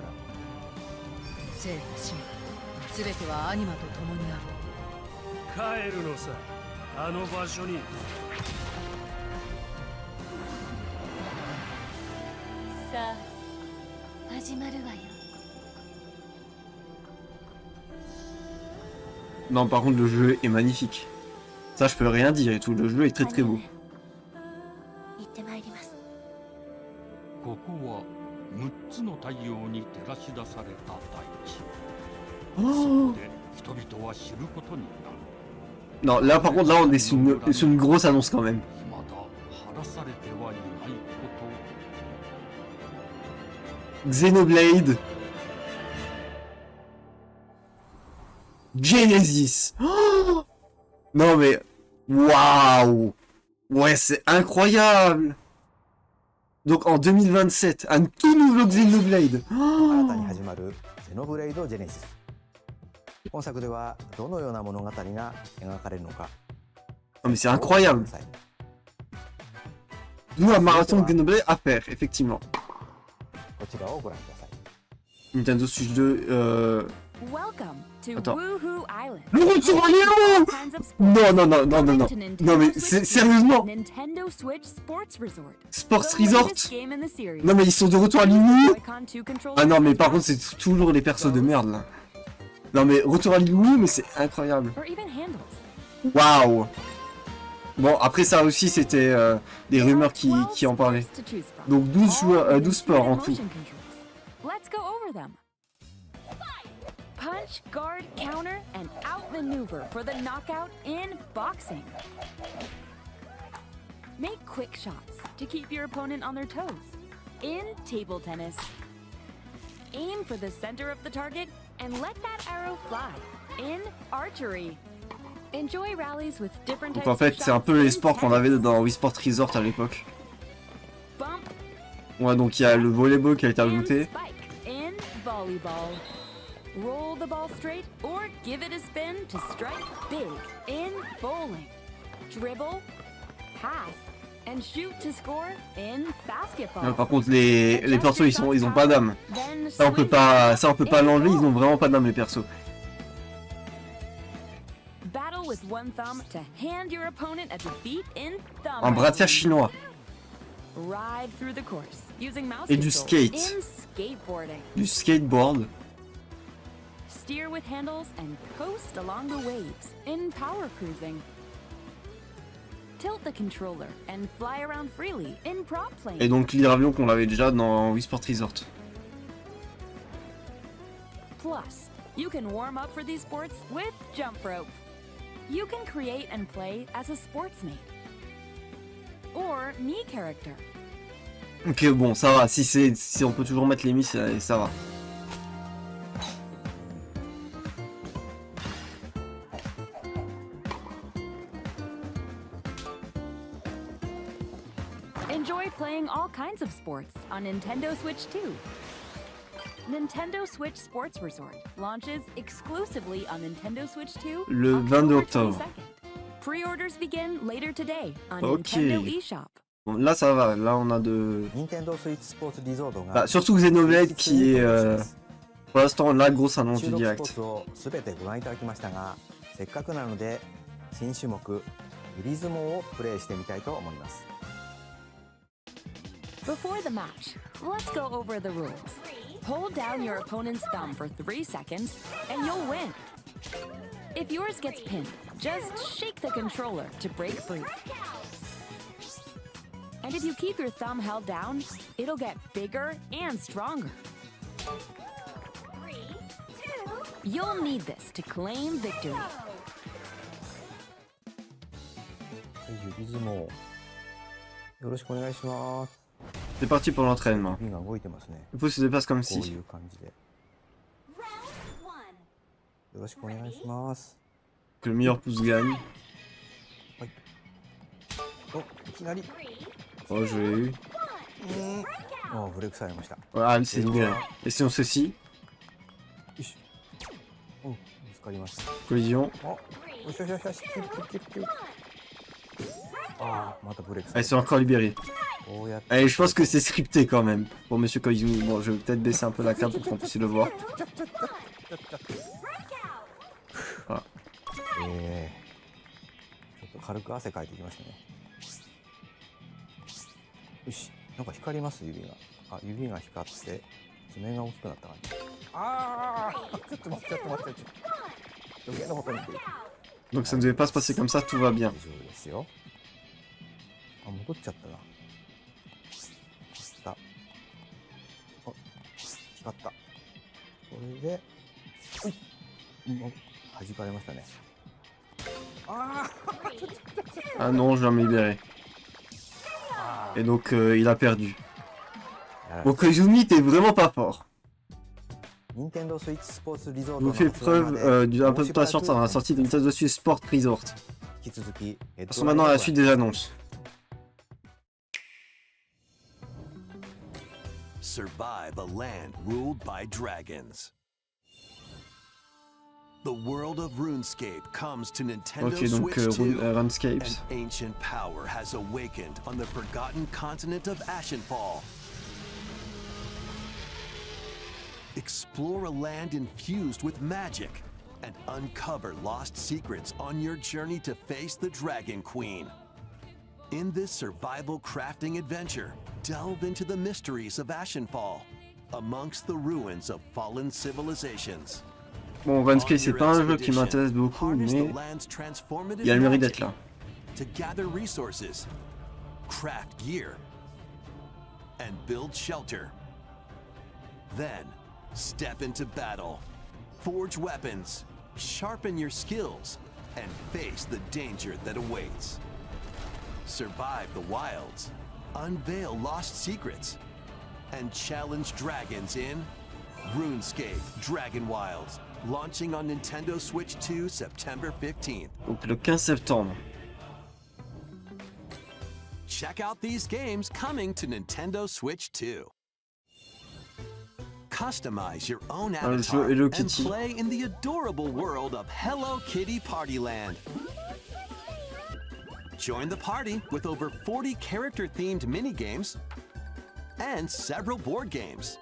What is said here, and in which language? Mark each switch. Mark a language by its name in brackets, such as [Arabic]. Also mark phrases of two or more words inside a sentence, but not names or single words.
[Japanese] 生と死すべてはアニマと共にある。帰るのさ、あの場所に。さあ始まるわよ。 [French] Non, par contre, le jeu est magnifique. Ça, je peux rien dire et tout. Le jeu est très très beau. [Japanese] 行ってまいります。ここは6つの太陽に照らし出された大地。そこで人々は知ることになる。 [French] Non, là par contre, là on est sur une grosse annonce quand même. [Japanese] まだ晴らされてはいないこと。 Xenoblade Genesis. [French] Oh non mais waouh. Ouais, c'est incroyable. Donc en 2027, un tout nouveau Xenoblade. [Japanese] 新たに始まるゼノブレイドジェネシス。本作ではどのような物語が描かれるのか。 [French] Non mais c'est incroyable. D'où un marathon Xenoblade à faire, effectivement. [Japanese] こちらをご覧ください。 Nintendo Switch 2, [English] Welcome to [French] Attends. Woohoo Island. Le retour à Léo! Non mais sérieusement, Nintendo Switch Sports Resort. Sports [English] The Resort. latest game in the series. [French] Non mais ils sont de retour à Lilou. [English] Joy-Con 2 controllers [French] Ah non mais par contre c'est toujours les persos de merde là. Non mais retour à Lilou, mais c'est incroyable. [English] or even handles. [French] Waouh. Bon après ça aussi c'était des rumeurs qui en parlaient. [English] To choose from. [French] Donc 12 joueurs, 12 sports en tout. [English] Motion controls. Let's go over them. Punch, guard, counter, and outmaneuver for the knockout in boxing. Make quick shots to keep your opponent on their toes. In table tennis, aim for the center of the target and let that arrow fly. In archery, enjoy rallies with different [French] Donc [English] types [French] en fait [English] of [French] c'est un [English] shots [French] peu les [English] in [French] sports qu'on [English] tennis. [French] avait dans Wii Sport Resort à l'époque. [English] Bump [French] Ouais donc il y a le volleyball qui a été [English] and [French] ajouté. [English] spike in volleyball. Roll the ball straight or give it a spin to strike big in bowling. Dribble, pass, and shoot to score in basketball. [French] Par contre les persos ils ont pas d'âme. [English] Then [French] Ça on peut pas l'enlever, ils ont vraiment pas d'âme les persos. [English] battle with one thumb to hand your opponent a defeat in thumb. [French] Un bras de fer chinois. [English] Ride through the course using mouse [French] Et du [English] controls [French] skate. [English] in skateboarding. [French] Du skateboard. [English] Steer with handles and coast along the waves in power cruising. Tilt the controller and fly around freely in prop playing. [French] Et donc l'hydravion qu'on avait déjà dans Wii Sport Resort. [English] Plus, you can warm up for these sports with jump rope. You can create and play as a sportsmate or me character. [French] Ok bon ça va, si on peut toujours mettre les miss ça va. [English] Enjoy playing all kinds of sports on Nintendo Switch 2. Nintendo Switch Sports Resort launches exclusively on Nintendo Switch 2 [French] Le 22 octobre. [English] 22nd. Pre-orders begin later today on [French] Ok. Nintendo eShop. Bon, là ça va, là on a de... [Japanese] Nintendo Switch Sports Resort が [French] Bah, surtout Xenoblade qui est pour l'instant la grosse annonce du [Japanese] 収録スポー [French] direct. [Japanese] ツをすべてご覧いただきましたが、せっかくなので新種目グリズモをプレイしてみたいと思います。 [English] Before the match, let's go over the rules. Hold down your opponent's thumb for 3 seconds and you'll win. If yours gets pinned, just shake the controller to break free. And if you keep your thumb held down, it'll get bigger and stronger. You'll need this to claim victory. [Japanese] グリズモよろしくお願いします。 [French] C'est parti pour l'entraînement. [Japanese] 指が動いてますね。 [French] Le pouce se dépasse comme [Japanese] こうい [French] si. [Japanese] う感じで。よろしくお願いします。 [French] Que le meilleur pouce gagne. [Japanese] お、いきなり。 [French] Oh je l'ai eu. [Japanese] お、ブレイクされました。 [French] Ah c'est libéré. Et si on ceci, [Japanese] よし。お、見つかりました。 [French] collision. [Japanese] お、よしよしよしよし。キュッキュッキュッキュッ。ああ、またブレイクさ [French] Elles [Japanese] れ [French] sont encore libérées. [Japanese] こうやって。 [French] Allez, je pense que c'est scripté quand même. Pour Monsieur Koizumi. Bon, je vais peut-être baisser un peu la carte pour qu'on puisse le voir. Voilà. [Japanese] ちょっと軽く汗かいてきましたね。よし、なんか光ります指が。あ、指が光って爪が大きくなった感じ。ああ、ちょっと待ってちょっと待って。余計なことにってる。 [French] Donc ça ne devait pas se passer comme ça, tout va bien. [Japanese] 大丈夫ですよ。あ、戻っちゃったな。光った。あ、光った。これで、うっ、弾かれましたね。ああ、 [French] Ah non, je viens de me libérer. Et donc il a perdu. Bon, Koizumi, t'es vraiment pas fort. Je vous fais preuve d'un peu de patience dans la sortie de Nintendo Switch Sport Resort. Passons maintenant à la suite des annonces. [English] Survive a land ruled by dragons. The world of RuneScape comes to Nintendo [French] Ok, donc [English] Switch 2. RuneScapes. An ancient power has awakened on the forgotten continent of Ashenfall. explore a land infused with magic, and uncover lost secrets on your journey to face the Dragon Queen. In this survival crafting adventure, delve into the mysteries of Ashenfall, amongst the ruins of fallen civilizations. [French] Bon, Vansky, c'est pas un jeu qui m'intéresse beaucoup, mais il y a le mérite d'être là. [English] To gather resources, craft gear, and build shelter. Then, step into battle, forge weapons, sharpen your skills, and face the danger that awaits. Survive the wilds, unveil lost secrets, and challenge dragons in RuneScape Dragon Wilds, launching on Nintendo Switch 2 September 15th. [French] Donc le 15 septembre. [English] Check out these games coming to Nintendo Switch 2. Customize your own avatar and play in the adorable world of Hello Kitty Party Land. Join the party with over 40 character-themed minigames and several board games.